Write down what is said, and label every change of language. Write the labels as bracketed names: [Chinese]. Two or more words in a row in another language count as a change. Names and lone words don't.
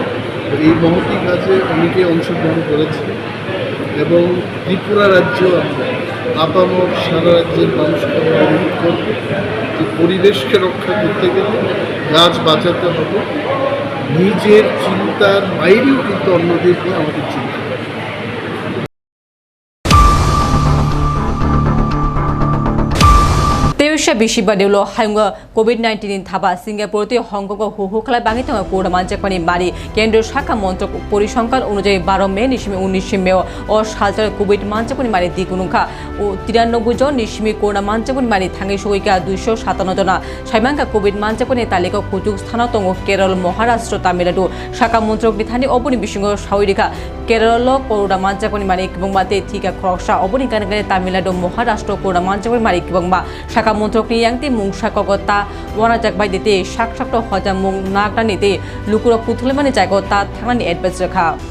[Bangla] এই মহতি কাজে অনেকে অংশগ্রহণ করেছে এবং ত্রিপুরা রাজ্যেও আমরা আপামর সারা রাজ্যের মানুষকে আমরা অনুরোধ করব যে পরিবেশকে রক্ষা করতে গেলে গাছ বাঁচাতে হবে। নিজের চিন্তার বাইরেও কিন্তু অন্যদের নিয়ে আমাদের চিন্তা করতে হবে। [Bodo] तेविशा बिशिबा देवलो हायुंगा कोविड-19 थाबा सिंगापुरते हंगकंग हुहुखला बांगितंग कोड़ा मानजाकमानि मारि केंद्रीय शाखा मन्त्रक परिसंख्यान अनुयायी 12 मे निसिमि 19 मे और सालचार कोविड मानजाकमानि मारि दिगुनुखा 93 जन निसिमि कोड़ा मानजाकमानि मारि थांगि सगैका 257 जना साइमांगा कोविड मानजाकमानि तालिका कुचुक स्थानाव दङ केरल महाराष्ट्र तामिलनाडु शाखा मन्त्रक बिथानि अबनि बिसिंग सावरिखा केरल कोड़ा मानजाकमानि मारि किबंबाते थिका ख्रक्सा अबनि गानगाने तामिलनाडु महाराष्ट्र कोड़ा मानजाकमानि मारि किबंबा शाखा मन्त्रकनि यांगति मुंसा कगता वनाजाक बायदिते साक हजा मुं नागनानिते लुकुरा पुथुलेमानि जायगाता थांनानि एडभाइस रेखा